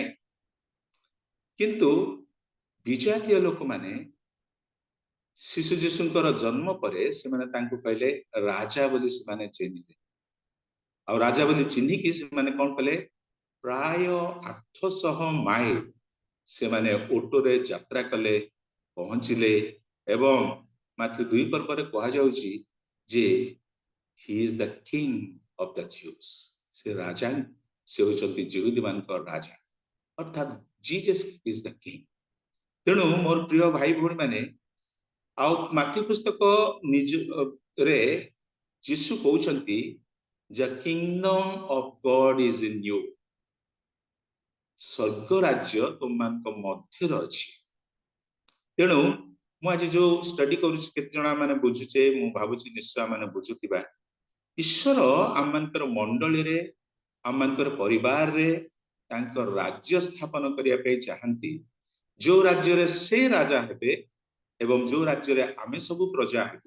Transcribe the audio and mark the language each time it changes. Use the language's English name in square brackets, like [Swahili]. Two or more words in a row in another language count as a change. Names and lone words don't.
[Odia] କିନ୍ତୁ ବିଜାତୀୟ ଲୋକମାନେ ଶିଶୁ ଯୀଶୁଙ୍କର ଜନ୍ମ ପରେ ସେମାନେ ତାଙ୍କୁ କହିଲେ ରାଜା ବୋଲି ସେମାନେ ଚିହ୍ନିଲେ। ଆଉ ରାଜା ବୋଲି ଚିହ୍ନିକି ସେମାନେ କଣ କଲେ, ପ୍ରାୟ 800 ମାଇଲ ସେମାନେ ଓଟରେ ଯାତ୍ରା କଲେ, ପହଞ୍ଚିଲେ। ଏବଂ ମାଥ୍ୟୁ 2 ପର୍ବରେ କୁହାଯାଉଛି ଯେ [English] he is the king of the Jews, [Odia] ସେ ରାଜା, ସେ ହେଉଛନ୍ତି ଜିହୁଦୀ ମାନଙ୍କ ରାଜା, ଅର୍ଥାତ୍ [English] Jesus is the king। [Odia] ତେଣୁ ମୋର ପ୍ରିୟ ଭାଇ ଭଉଣୀ ମାନେ, ଆଉ ମାଥ୍ୟୁ ପୁସ୍ତକ ନିଜରେ ଯୀଶୁ କହୁଛନ୍ତି [English] the kingdom of God is in you, [Odia] ସ୍ୱର୍ଗ ରାଜ୍ୟ ତୁମମାନଙ୍କ ମଧ୍ୟରେ ଅଛି। ତେଣୁ ମୁଁ ଆଜି ଯୋଉ ଷ୍ଟଡି କରୁଛି, କେତେ ଜଣ ମାନେ ବୁଝୁଛେ, ମୁଁ ଭାବୁଛି ନିଶ୍ଚୟ ମାନେ ବୁଝୁଥିବା, ଈଶ୍ୱର ଆମମାନଙ୍କର ମଣ୍ଡଳୀରେ, ଆମମାନଙ୍କର ପରିବାରରେ ତାଙ୍କ ରାଜ୍ୟ ସ୍ଥାପନ କରିବା ପାଇଁ ଚାହାନ୍ତି, ଯୋଉ ରାଜ୍ୟରେ ସେ ରାଜା ହେବେ ଏବଂ ଯୋଉ ରାଜ୍ୟରେ ଆମେ ସବୁ ପ୍ରଜା ହେବୁ।